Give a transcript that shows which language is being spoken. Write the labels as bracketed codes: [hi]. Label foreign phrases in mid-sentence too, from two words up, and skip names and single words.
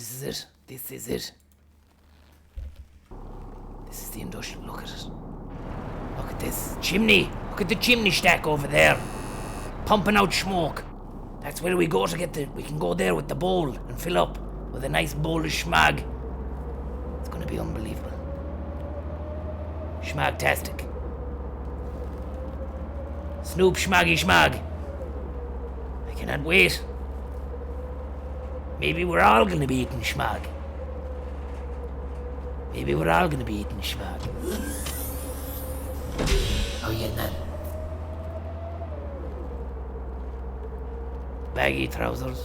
[en] This is it. This is it. This is the industrial. Look at it. Look at this. Chimney. Look at the chimney stack over there. Pumping out smoke. That's where we go to get the... We can go there with the bowl and fill up with a nice bowl of schmag. It's going to be unbelievable. Schmag-tastic. Snoop schmaggy schmag. I cannot wait. Maybe we're all going to be eating schmag. Maybe we're all going to be eating schmag. Oh yeah, man. Baggy trousers.